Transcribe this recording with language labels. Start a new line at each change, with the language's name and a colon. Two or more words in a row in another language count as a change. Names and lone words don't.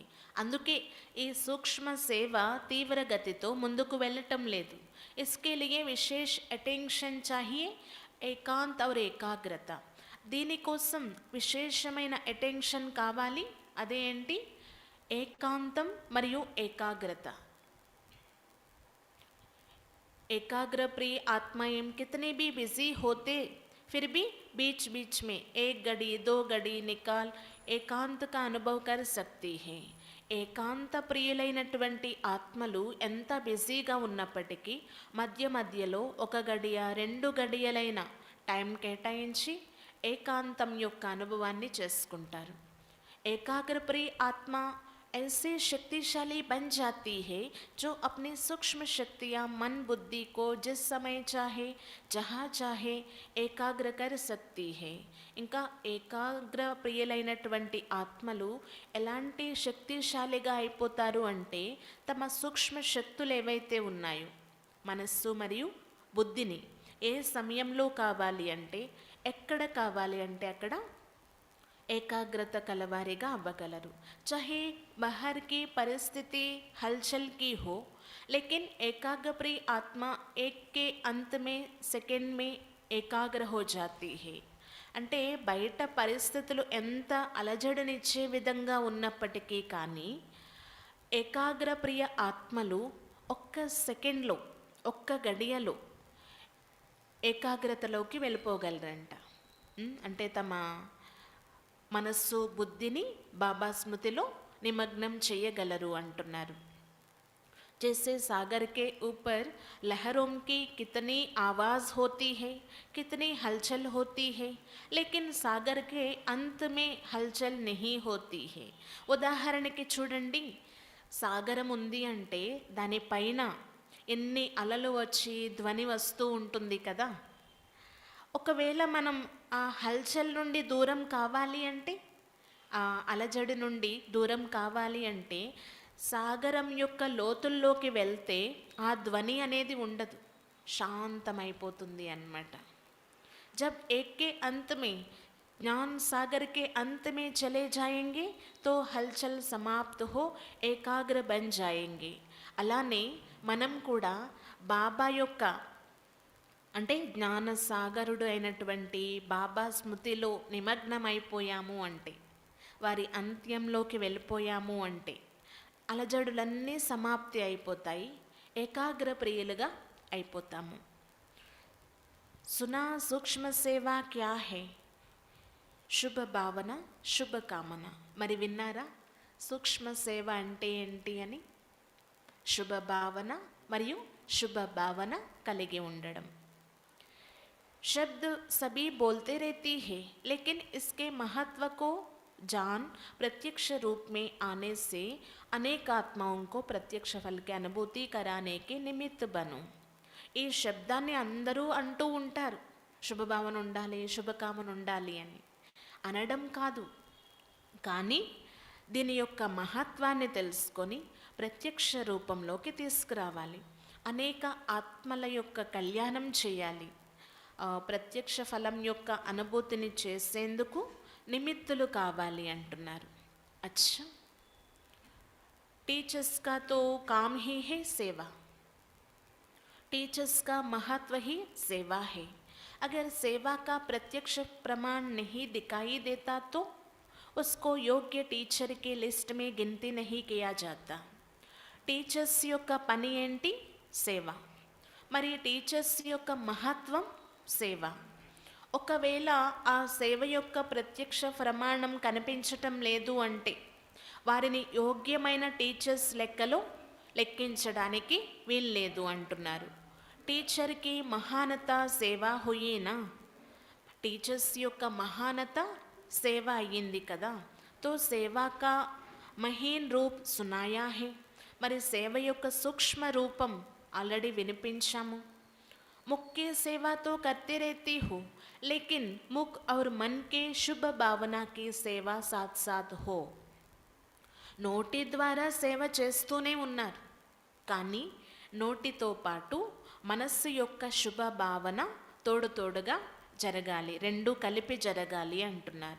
Telugu: అందుకే ఈ సూక్ష్మ సేవ తీవ్ర గతితో ముందుకు వెళ్ళటం లేదు.
Hindi: इसके लिए विशेष अटेंशन चाहिए, ఏకాంత్ और ఏకాగ్రత.
Telugu: దీనికోసం విశేషమైన అటెన్షన్ కావాలి. అదేంటి? ఏకాంతం మరియు ఏకాగ్రత.
Hindi: एकाग्र प्रिय आत्माएं कितने भी बिजी होते फिर भी बीच बीच में 1 घड़ी 2 घड़ी निकाल ఏకాంత का అనుభవ कर सकती हैं.
Telugu: ఏకాంత ప్రియులైనటువంటి ఆత్మలు ఎంత బిజీగా ఉన్నప్పటికీ మధ్య మధ్యలో 1 గడియ 2 గడియలైన టైం కేటాయించి ఏకాంతం యొక్క అనుభవాన్ని చేసుకుంటారు. ఏకాగ్ర ప్రియ ఆత్మ
Hindi: ऐसे शक्तिशाली बन जाती है जो अपनी सूक्ष्म शक्तियाँ मन बुद्धि को जिस समय चाहे जहाँ चाहे ఏకాగ్ర कर सकती है.
Telugu: ఇంకా ఏకాగ్ర ప్రియులైనటువంటి ఆత్మలు ఎలాంటి శక్తిశాలిగా అయిపోతారు అంటే తమ సూక్ష్మ శక్తులు ఏవైతే ఉన్నాయో మనస్సు మరియు బుద్ధిని ఏ సమయంలో కావాలి అంటే ఎక్కడ కావాలి అంటే అక్కడ ఏకాగ్రత కలవారిగా అవ్వగలరు.
Hindi: चाहे बाहर की परिस्थिति हलचल की हो लेकिन एकाग्र प्रिय आत्मा एक के अंत में सेकंड में ఏకాగ్ర हो जाती है.
Telugu: అంటే బయట పరిస్థితులు ఎంత అలజడినిచ్చే విధంగా ఉన్నప్పటికీ కానీ ఏకాగ్ర ప్రియ ఆత్మలు ఒక్క సెకండ్లో ఒక్క గడియలో ఏకాగ్రతలోకి వెళ్ళిపోగలరంట. అంటే తమ మనస్సు బుద్ధిని బాబా స్మృతిలో నిమగ్నం చేయగలరు అంటున్నారు.
Hindi: जैसे सागर के ऊपर लहरों की कितनी आवाज़ होती है, कितनी हलचल होती है, लेकिन सागर के अंत में हलचल नहीं होती है.
Telugu: ఉదాహరణకి చూడండి, సాగరం ఉంది అంటే దానిపైన ఎన్ని అలలు వచ్చి ధ్వని వస్తూ ఉంటుంది కదా. ఒకవేళ మనం ఆ హల్చల్ నుండి దూరం కావాలి అంటే, ఆ అలజడి నుండి దూరం కావాలి అంటే సాగరం యొక్క లోతుల్లోకి వెళ్తే ఆ ధ్వని అనేది ఉండదు, శాంతమైపోతుంది అన్నమాట.
Hindi: जब एक के अंत में ज्ञान सागर के अंत में चले जाएंगे तो हलचल समाप्त हो एकाग्र बन जाएंगे.
Telugu: అలానే మనం కూడా బాబా యొక్క అంటే జ్ఞాన సాగరుడు అయినటువంటి బాబా స్మృతిలో నిమగ్నమైపోయాము అంటే, వారి అంత్యంలోకి వెళ్ళిపోయాము అంటే అలజడులన్నీ సమాప్తి అయిపోతాయి, ఏకాగ్ర ప్రియులుగా అయిపోతాము.
Hindi: सुना सूक्ष्म सेवा क्या है?
Telugu: శుభ భావన శుభ కామన. మరి విన్నారా సూక్ష్మ సేవ అంటే ఏంటి అని? శుభ భావన మరియు శుభ భావన కలిగి ఉండడం.
Hindi: शब्द सभी बोलते रहती है लेकिन इसके महत्व को जान प्रत्यक्ष रूप में आने से अनेक आत्माओं को प्रत्यक्ष फल की अनुभूति कराने के निमित्त बनो.
Telugu: ఈ శబ్దాన్ని అందరూ అంటూ ఉంటారు, శుభభావన ఉండాలి శుభకామన ఉండాలి అని అనడం కాదు, కానీ దీని యొక్క మహత్వాన్ని తెలుసుకొని ప్రత్యక్ష రూపంలోకి తీసుకురావాలి. అనేక ఆత్మల యొక్క కళ్యాణం చేయాలి. ప్రత్యక్ష ఫలం యొక్క అనుభూతిని చేసేందుకు నిమిత్తులు కావాలి అంటున్నారు.
Hindi: अच्छा, टीचर्स का तो काम ही है सेवा. टीचर्स का महत्व ही सेवा है. अगर सेवा का प्रत्यक्ष प्रमाण नहीं दिखाई देता तो उसको योग्य टीचर के लिस्ट में गिनती नहीं किया जाता.
Telugu: టీచర్స్ యొక్క పని ఏంటి? సేవ. మరి టీచర్స్ యొక్క మహత్వం సేవ. ఒకవేళ ఆ సేవ యొక్క ప్రత్యక్ష ప్రమాణం కనిపించటం లేదు అంటే వారిని యోగ్యమైన టీచర్స్ లెక్కలో లెక్కించడానికి వీల్లేదు అంటున్నారు.
Hindi: टीचर की महानता सेवा हुई ना?
Telugu: టీచర్స్ యొక్క మహానత సేవ అయ్యింది కదా.
Hindi: तो सेवा का महीन रूप सुनाया है.
Telugu: మరి సేవ యొక్క సూక్ష్మ రూపం ఆల్రెడీ వినిపించాము.
Hindi: मुख्य सेवा तो करते रहती हूँ लेकिन मुख और मन के शुभ भावना की सेवा साथ साथ हो.
Telugu: నోటి ద్వారా సేవ చేస్తూనే ఉన్నారు, కానీ నోటితో పాటు మనస్సు యొక్క శుభ భావన తోడుగా జరగాలి, రెండు కలిపి జరగాలి అంటున్నారు.